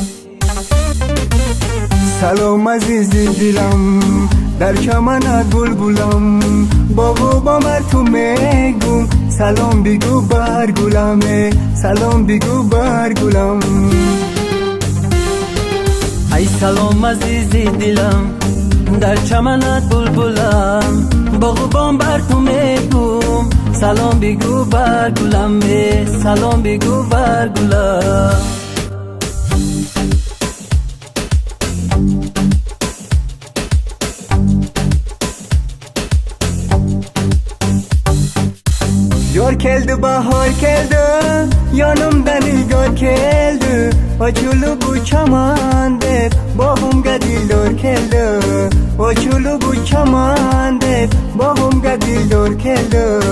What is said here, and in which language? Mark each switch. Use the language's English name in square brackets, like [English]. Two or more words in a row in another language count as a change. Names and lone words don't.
[Persian] سلام عزیز دلم در چمنت بلبلم باغ و بامر تو میگم سلام بگو بر گلمه سلام بگو بر گلم ای سلام عزیز دلم در چمنت بلبلم باغ و بام بر تو میگم سلام بگو بر گلم سلام بگو بر گلم [Uzbek] Yar keldi bahar keldi yanımda nigar keldi Açılı bu çaman deb bağımga dildor keldi Açılı bu çaman deb bağımga dildor keldi